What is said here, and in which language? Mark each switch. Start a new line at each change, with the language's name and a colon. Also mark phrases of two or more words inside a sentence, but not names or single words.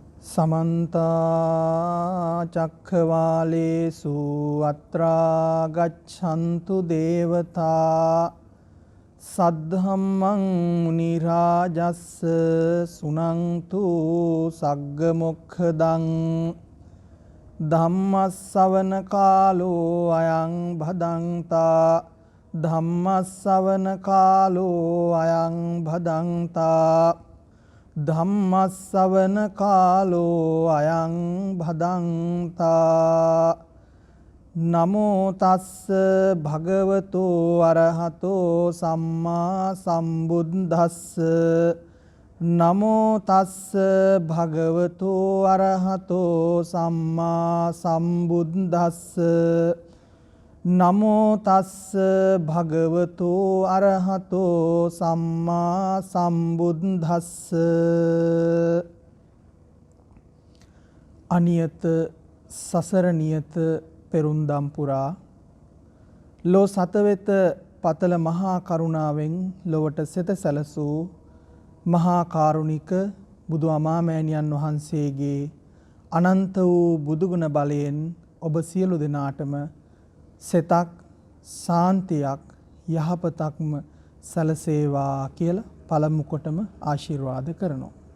Pali: समन्ता चक्रवालेषु अत्रा गच्छन्तु देवता सद्धम्मं मुनिराजस्स सुनन्तु सग्गमुखदं धम्मस्सवන कालो अयं भदन्ता धम्मस्सवන कालो अयं भदन्ता ධම්මස්සවන කාලෝ අයං භදන්තා නමෝ තස්ස භගවතෝ අරහතෝ සම්මා සම්බුද්දස්ස නමෝ තස්ස භගවතෝ අරහතෝ සම්මා සම්බුද්දස්ස නමෝ තස්ස භගවතෝ අරහතෝ සම්මා සම්බුද්දස්ස
Sinhala: අනියත සසර නියත පෙරුම්දම් පුරා ලෝ සතවෙත පතල මහා කරුණාවෙන් ලොවට සෙත සැලසූ මහා කාරුණික බුදු අමාමෑණියන් වහන්සේගේ අනන්ත වූ බුදුගුණ බලයෙන් ඔබ සියලු දෙනාටම සෙතක් සාන්තියක් යහපතක්ම සැලසේවා කියලා පළමු කොටම ආශිර්වාද කරනවා.